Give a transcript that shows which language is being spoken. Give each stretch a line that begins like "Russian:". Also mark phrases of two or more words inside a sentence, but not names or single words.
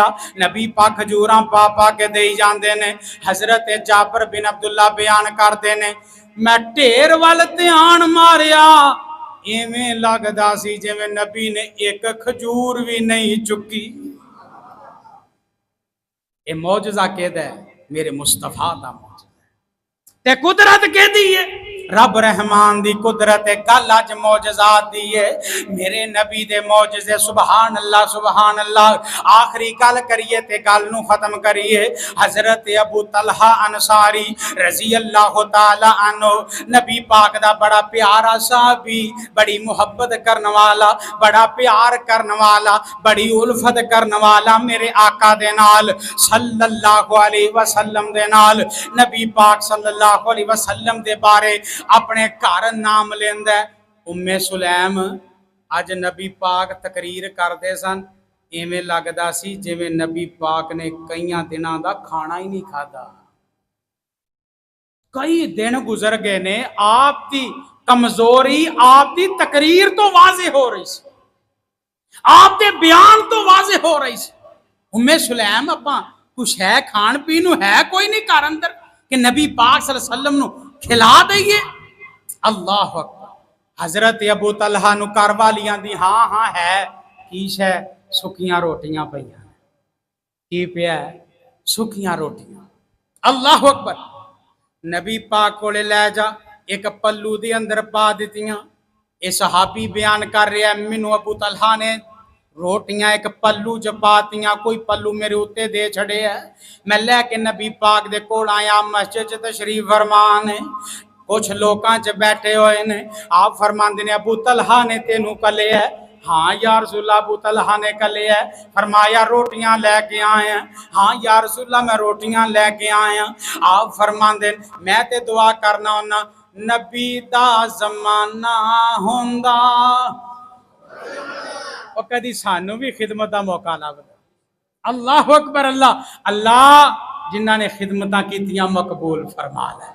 Punjabi: نبی پاک کھجوراں پا کے دئی جاندے نے۔ حضرت جابر بن عبداللہ بیان کرتے نے، میں ڈھیر وال دھیان ماریا، ایویں لگدا سی جیویں نبی نے ایک کھجور بھی نہیں چکی. یہ معجزہ کہدا ہے میرے مصطفیٰ دا معجزہ تے قدرت کہدی ہے رب رحمان دی قدرت گل اج معجزات دی ہے. میرے نبی دے معجزے
Arabic: سبحان الله سبحان الله.
Punjabi: آخری گل کریے تے گل نو ختم کریے.
Arabic: حضرت ابو طلحہ انصاری رضي الله تعالى عنه,
Punjabi: نبی پاک دا بڑا پیارا صحابی، بڑی محبت کرنے والا، بڑا پیار کرنے والا، بڑی الفت کرنے والا میرے آقا دے نال
Arabic: صلى الله عليه وسلم
Punjabi: دے نال. نبی پاک
Arabic: صلى الله عليه وسلم
Punjabi: دے بارے اپنے گھر نام لیندا ام سلیم. اج نبی پاک تقریر کرتے سن، ایویں لگدا سی جیویں نبی پاک نے کئی دنوں کا کھانا ہی نہیں کھادا. کئی دن گزر گئے نے، آپ کی کمزوری آپ کی تقریر تو واضح ہو رہی سی، آپ کے بیان تو واضح ہو رہی سی. ام سلیم اپا کچھ ہے کھان پین ہے کوئی نہیں گھر اندر کہ نبی پاک
Arabic: صلى الله عليه وسلم
Punjabi: نو کھلا دئیے.
Arabic: الله أكبر.
Punjabi: حضرت ابو طلحہ نو گھر والیاں دی ہاں ہاں ہے کی شے، سکھیاں روٹیاں پئیاں، کی پیا سکھیاں روٹیاں.
Arabic: الله أكبر.
Punjabi: نبی پاک کولے لے جا، ایک پلو دے اندر پا دتیاں. یہ صحابی بیان کر رہا ہے، مینو ابو طلحہ نے روٹیاں ایک پلو چ پاتیاں، کوئی پلو میرے اتے دے چھڑے ہے. میں لیکے نبی پاک دے کول آیا، مسجد چ تشریف فرمان ہے، کچھ لوکاں چ بیٹھے ہوئے نے. آپ فرماندے نے ابو طلحہ نے تینو کلے ہے. ہاں
Arabic: يا رسول الله
Punjabi: ابو طلحہ نے کلے ہے. فرمایا روٹیاں لیکے آئے ہیں. ہاں
Arabic: يا رسول الله
Punjabi: میں روٹیاں لیکے آیا. آپ فرماندے میں تے دعا کرنا ہونا، نبی دا زمانہ ہوندا اور کدی سانو بھی خدمت کا موقع لگتا.
Arabic: الله أكبر.
Punjabi: اللہ اللہ جنہوں نے نے خدمت کیتیاں مقبول فرما لے.